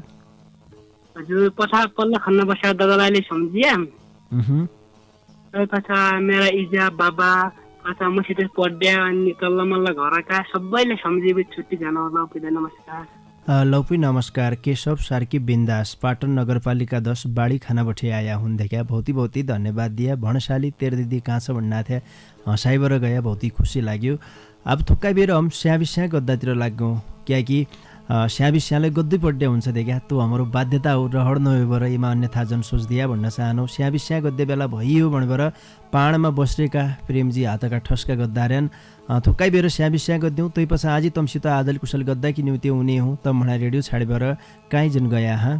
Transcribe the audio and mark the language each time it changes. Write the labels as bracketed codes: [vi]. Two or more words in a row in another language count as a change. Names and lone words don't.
[dty] हजुर पछा पल्ला खन्न बस्या दादालाई सम्झिए पछा मेरा इजा बाबा पछा मसित पढ्या अनि तल्ला मल्ला घरका सबैलाई सम्झिए छुट्टी जान होला पहिला नमस्कार लौपी नमस्कार केशव सार्की बिन्दास पाटन नगरपालिका 10 बाडी खाना बठे आया हुन् देखा [hi] बहुत बहुत धन्यवाद [dty] दिया भणशाली तेरो दिदी कहाँ छ भन्ना थिए हँसाइबाट गया [hi] बहुत ही [dty] खुसी लाग्यो अब थुक्का बेर हम स्याबिस्या गद्दातिर लाग्यौँ कियाकि स्याबिस्यालाई गद्दै पड्डे हुन्छ देखा त्यो हाम्रो बाध्यता हो रहड नभएर यमा अन्यथा जन सोच्दिया भन्न चाहनु स्याबिस्या गद्दे बेला भइयो भनेर पाहाडमा बसेका प्रेमजी हातका ठस्का गद्दार्यान थुक्काइ बेर स्याबिस्या गद्यौँ तै पछि आज तमसित आदल कुशल गद्दा कि न्युते हुने हुँ त मणा रेडियो छाडेर काहीँ जन गया